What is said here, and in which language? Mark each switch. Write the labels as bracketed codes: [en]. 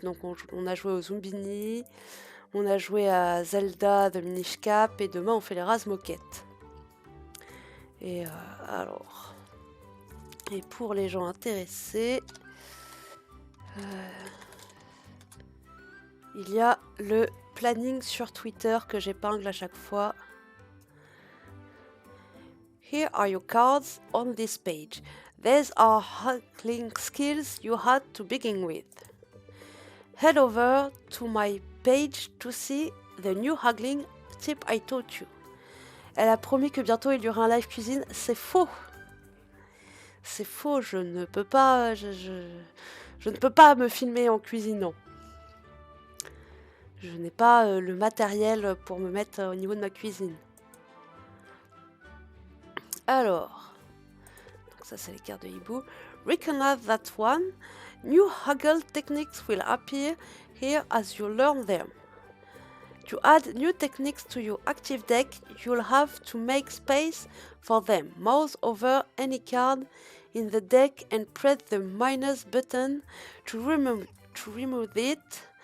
[fr] Donc on a joué au Zumbini, on a joué à Zelda de Minish Cap et demain on fait les Razmoquettes. Et alors... Et pour les gens intéressés, il y a le planning sur Twitter que j'épingle à chaque fois. [en] Here are your cards on this page. These are haggling skills you had to begin with. Head over to my page to see the new haggling tip I taught you. [fr] Elle a promis que bientôt il y aura un live cuisine. C'est faux. C'est faux, je ne peux pas... Je ne peux pas me filmer en cuisinant. Je n'ai pas le matériel pour me mettre au niveau de ma cuisine. Alors, donc ça c'est les cartes de hibou. [en] Recognize that one. New haggle techniques will appear here as you learn them. To add new techniques to your active deck, you'll have to make space for them. Mouse over any card in the deck and press the minus button to remove it.